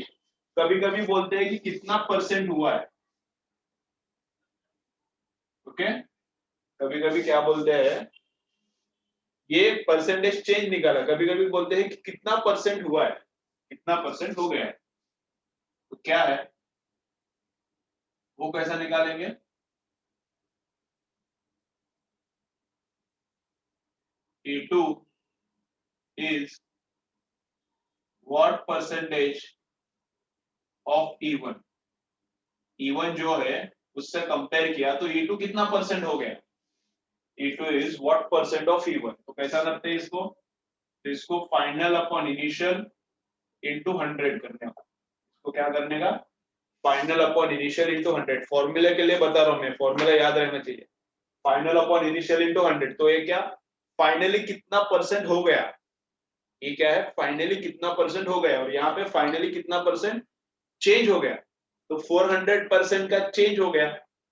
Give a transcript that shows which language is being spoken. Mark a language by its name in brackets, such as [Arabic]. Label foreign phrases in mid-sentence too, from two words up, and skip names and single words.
[Hindi] कभी कभी बोलते हैं कि कितना परसेंट हुआ है, ओके। कभी कभी क्या बोलते हैं, ये [English] percentage change [Hindi] निकाला, कभी कभी बोलते हैं कि कितना परसेंट हुआ है, कितना परसेंट हो गया है, तो क्या है वो कैसा निकालेंगे। [English] E2 is what percentage of E1, [Hindi] E1 जो है उससे कंपेयर किया, तो E2 कितना परसेंट हो गया, [English] E2 is what percent of E1। [Hindi] तो कैसा करते हैं इसको, तो इसको [English] final upon initial into 100 [Hindi] करने का। इसको क्या करने का, [English] final upon initial into 100. [Hindi] फॉर्मूले के लिए बता रहा हूं मैं, फॉर्मूला याद रहना चाहिए। [English] final upon initial into 100, [Hindi] तो ये क्या, फाइनली कितना परसेंट हो गया, ये क्या है, फाइनली कितना परसेंट हो गया, और यहाँ पे फाइनली कितना [English] percent change [Hindi] हो गया, तो 400% का चेंज हो गया।